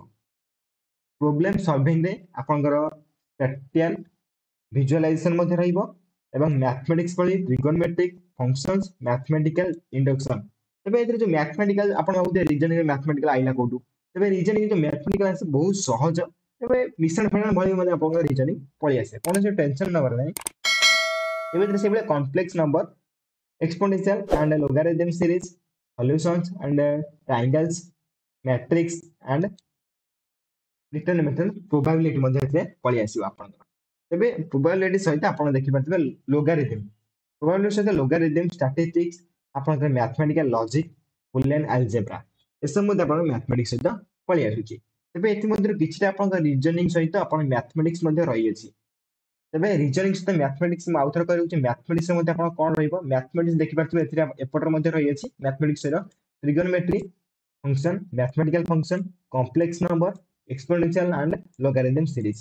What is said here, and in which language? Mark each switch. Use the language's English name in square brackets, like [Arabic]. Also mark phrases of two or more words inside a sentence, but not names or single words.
[English] problem solving [Odia] ଆପଣଙ୍କର [English] spatial visualization [Odia] ମଧ୍ୟ ରହିବ ଏବଂ ମ୍ୟାଥମେଟିକ୍ସ ଭଳି [English] trigonometric functions, mathematical induction. [Odia] ତେବେ ଏଥିରେ ଯୋଉ ମ୍ୟାଥମେଟିକାଲ ଆପଣ ଭାବୁଥିବେ [English] reasoning mathematical [Odia] ଆଇଲା କୋଉଠୁ, ତେବେ ରିଜନିଂ ଯୋଉ ମ୍ୟାଥମେଟିକାଲ ଆସେ ବହୁତ ସହଜ। ତେବେ ମିଶନ ଫେଡାଣ ଭଳି ମଧ୍ୟ ଆପଣଙ୍କର ରିଜନିଂ ପଳେଇ ଆସେ, କୌଣସି ଟେନସନ ନେବାର ନାହିଁ। ତେବେ ଏଥିରେ ସେଇଭଳିଆ [English] complex number, exponential and logarithm series, solutions and triangles, matrix and determinant probability [Odia] ମଧ୍ୟ ଏଥିରେ ପଳେଇ ଆସିବ ଆପଣଙ୍କର। [English] ତେବେ probability [Odia] ସହିତ ଆପଣ ଦେଖିପାରୁଥିବେ [English] logarithm, probability ସହିତ logarithm, statistics, ଆପଣଙ୍କର mathematical logic, boolean algebra, [Odia] ଏସବୁ ମଧ୍ୟ ଆପଣଙ୍କ ମ୍ୟାଥମେଟିକ୍ସ ସହିତ ପଳେଇ ଆସୁଛି। ତେବେ ଏଥିମଧ୍ୟରୁ କିଛିଟା ଆପଣଙ୍କ ରିଜନିଂ ସହିତ ଆପଣ ମ୍ୟାଥମେଟିକ୍ସ ମଧ୍ୟ ରହିଅଛି। ତେବେ ରିଜନିଂ ସହିତ ମ୍ୟାଥମେଟିକ୍ସ ମୁଁ ଆଉଥରେ କହିଉଛି, ମ୍ୟାଥମେଟିକ୍ସ ମଧ୍ୟ ଆପଣ କଣ ରହିବ, ମ୍ୟାଥମେଟିକ୍ସ ଦେଖିପାରୁଥିବେ ଏଥିରେ ଏପଟରେ ମଧ୍ୟ ରହିଅଛି ମ୍ୟାଥମେଟିକ୍ସର [English] trigonometry function, mathematical function, complex number, exponential and logarithm series.